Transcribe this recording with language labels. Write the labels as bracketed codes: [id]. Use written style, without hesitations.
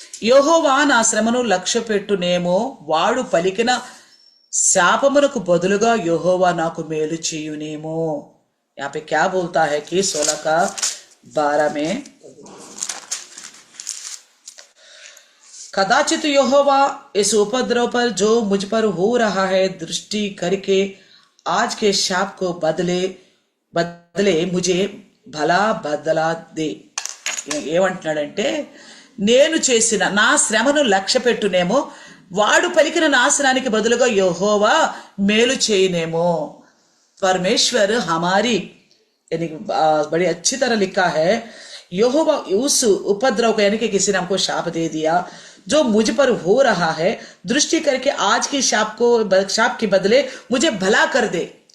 [te] యెహోవా నా శ్రమను లక్ష్యపెట్టునేమో, వాడు పలికిన శాపమునకు బదులుగా యెహోవా నాకు మేలు చేయునేమో. [hi] यहाँ पे क्या बोलता है कि 16 का 12 में, कदाचित यहोवा इस उपद्रव पर जो मुझ पर हो रहा है दृष्टि करके आज के शाप को बदले मुझे भला बदला दे. [te] ఏమంటున్నాడంటే, నేను చేసిన నా శ్రమను లక్ష్య పెట్టునేమో, వాడు పలికిన నాశనానికి బదులుగా యెహోవా మేలు చేయనేమో. [hi] परमेश्वर हमारी, यानी बड़ी अच्छी तरह लिखा है, यहोवा उस उपद्रव को, यानी कि किसी ने हमको शाप दे दिया जो मुझ पर हो रहा है, दृष्टि करके आज की शाप के बदले मुझे भला कर दे.